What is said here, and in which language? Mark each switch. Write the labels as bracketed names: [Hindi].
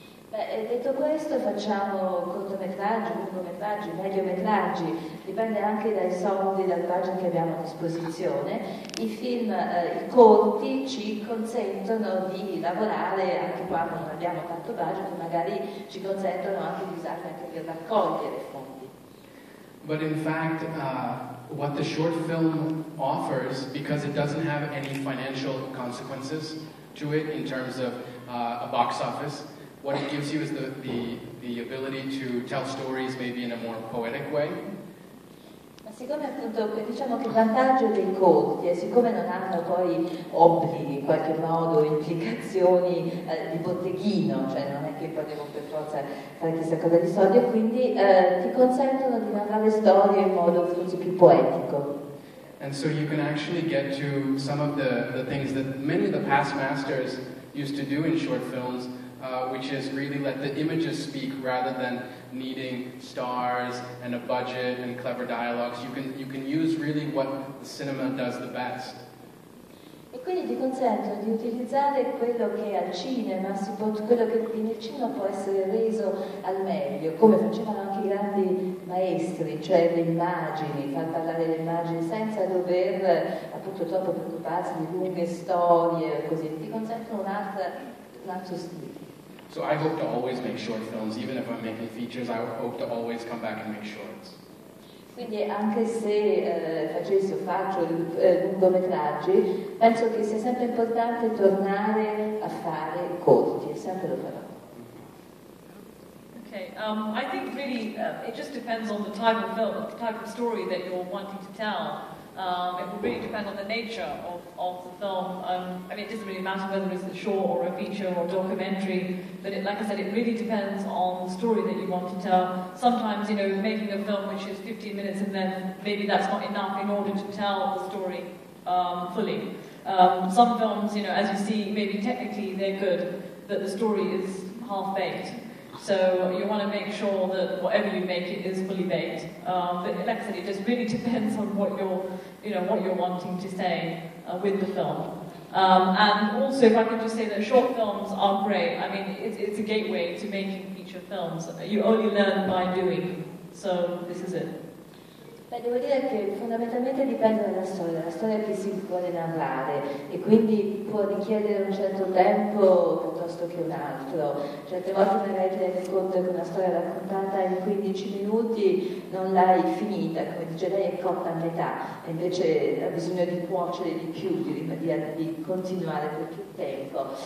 [Italian] Beh, detto questo, facciamo cortometraggi, lungometraggi, mediometraggi, dipende anche dai soldi, dal budget che abbiamo a disposizione. I film, i corti ci consentono di lavorare anche quando non abbiamo tanto budget, magari ci consentono anche di usarli anche per raccogliere fondi. [English] But in fact, what the short film offers, because it doesn't have any financial consequences to it in terms of a box office, what it gives you is the ability to tell stories maybe in a more poetic way. [Italian] Ma siccome appunto diciamo che il vantaggio dei corti è siccome non hanno poi obblighi in qualche modo, implicazioni di botteghino, cioè non è che poi devono per forza fare chissà cosa di soldi, e quindi ti consentono di narrare storie in modo forse più poetico. [English] And so you can actually get to some of the things that many of the past masters used to do in short films, which is really let the images speak rather than needing stars and a budget and clever dialogues. You can use really what the cinema does the best. [Italian] E quindi ti consentono di utilizzare quello che al cinema quello che nel cinema può essere reso al meglio, come facevano anche i grandi maestri, cioè le immagini, far parlare le immagini senza dover appunto troppo preoccuparsi di lunghe storie, così ti consentono un altro stile. [English] So I hope to always make short films, even if I'm making features. I hope to always come back and make shorts. [Italian] Quindi anche se faccio lungometraggi, penso che sia sempre importante tornare a fare corti, e sempre lo farò. [English] Okay, I think really it just depends on the type of film, the type of story that you're wanting to tell. It will really depend on the nature of the film. I mean, it doesn't really matter whether it's a short or a feature or a documentary, but like I said, it really depends on the story that you want to tell. Sometimes, you know, making a film which is 15 minutes and then maybe that's not enough in order to tell the story fully. Some films, you know, as you see, maybe technically they're good, but the story is half-baked. So you want to make sure that whatever you make, it is fully baked. But like I said, it just really depends on what you're wanting to say with the film. And also, if I could just say that short films are great. I mean, it's a gateway to making feature films. You only learn by doing. So this is it. [Italian] Beh, devo dire che fondamentalmente dipende dalla storia che si vuole narrare, e quindi può richiedere un certo tempo piuttosto che un altro. Certe volte magari ti rendi conto che una storia raccontata in 15 minuti non l'hai finita, come dice lei, è cotta a metà, e invece ha bisogno di cuocere di più, di continuare per più tempo.